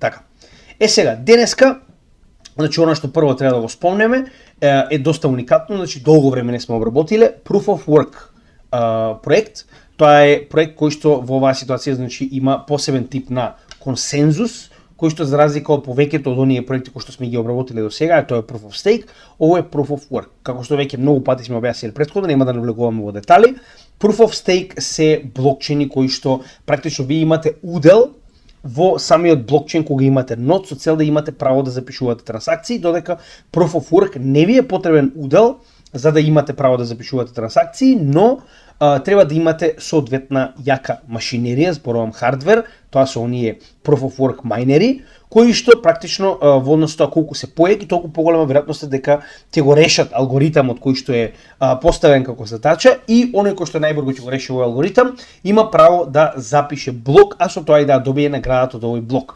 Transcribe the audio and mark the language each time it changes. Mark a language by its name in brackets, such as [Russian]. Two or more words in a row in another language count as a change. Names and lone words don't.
[Macedonian] Така. Сега, денеска, значи она што прво треба да го спомнеме е доста уникатно, значи долго време не сме обработиле, [English] Proof of Work проект. [Macedonian] Тоа е проект кој што во оваа ситуација значи има посебен тип на консензус, кој што за разлика од повеќето од оние проекти кои што сме ги обработиле до сега, тоа е [English] Proof of Stake, [Macedonian] ово е [English] Proof of Work. [Macedonian] Како што веќе многу пати сме објаснили претходно, нема да навлегуваме во детали. [English] Proof of Stake [Macedonian] се блокчени кои што практично вие имате удел во самиот блокчейн кога имате нод, со цел да имате право да запишувате трансакции, додека [English] Proof of Work [Macedonian] не ви е потребен удел за да имате право да запишувате трансакции, но треба да имате соодветна јака машинерија, зборувам хардвер, тоа се оние [English] Proof of Work [Macedonian] майнери, кои што практично во однос тоа колку се поеки, толку поголема веројатност е дека ќе го решат алгоритамот кој што е поставен како задача и оној кој што најбрзо ќе го реши овој алгоритам има право да запише блок, а со тоа и да добие наградата од овој блок.